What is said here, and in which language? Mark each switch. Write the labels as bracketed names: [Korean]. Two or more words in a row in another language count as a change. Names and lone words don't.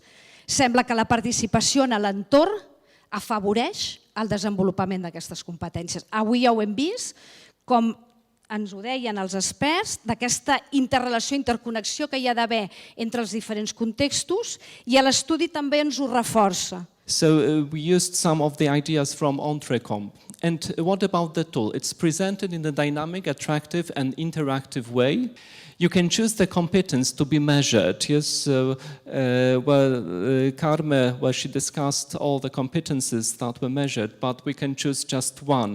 [Catalan] Sembla que la participació en l'entorn afavoreix el desenvolupament d'aquestes competències. Avui ja ho hem vist, com ens ho deien els experts, d'aquesta interrelació, interconnexió que hi ha d'haver entre els diferents contextos i l'estudi també ens ho reforça. [English] So we used some of the ideas from Entrecomp. And what about the tool? It's presented in a dynamic, attractive and interactive way. You can choose the competence to be measured. Yes, Carme, she discussed all the competences that were measured, but we can choose just one.